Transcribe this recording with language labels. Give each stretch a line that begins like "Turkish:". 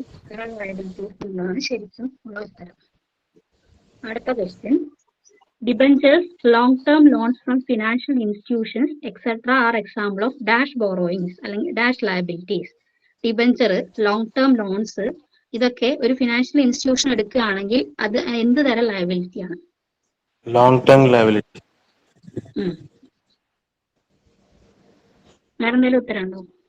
Malayalam: Current liabilities എന്നതാണ് ശരിക്കും ഉള്ള ഉത്തരം. അടുത്ത question,
English: debentures, long-term loans from financial institutions, etc. are example of dash borrowings അല്ലെങ്കിൽ dash liabilities.
Malayalam: Debenture, long term loans, ഇതൊക്കെ ഒരു ഫിനാൻഷ്യൽ ഇൻസ്റ്റിറ്റ്യൂഷൻ എടുക്കുകയാണെങ്കിൽ അത് എന്ത് തരം ലയബിലിറ്റി ആണ്? Long term liability. വേറെ എന്തെങ്കിലും ഉത്തരം ഉണ്ടോ?